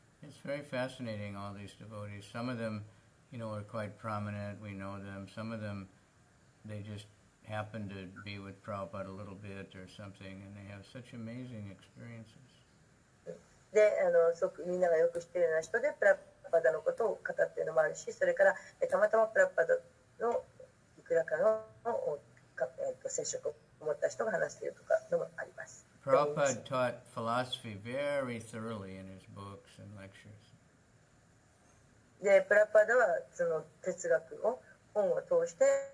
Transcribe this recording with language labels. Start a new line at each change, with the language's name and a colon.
English: It's very fascinating, all these devotees. Some of them, are quite prominent. We know them. Some of them, they just happen to be with Prabhupada a little bit or something, and they have such amazing experiences.
Japanese: で、みんながよく知っているような人で、プラパーダのことを語っているのもあるし、それからたまたまプラパーダのいくらかの接触を持った人が話しているとかのもあります。
English: Prabhupada taught philosophy very thoroughly in his books and lectures.
Japanese: で、プラパーダはその哲学を本を通して、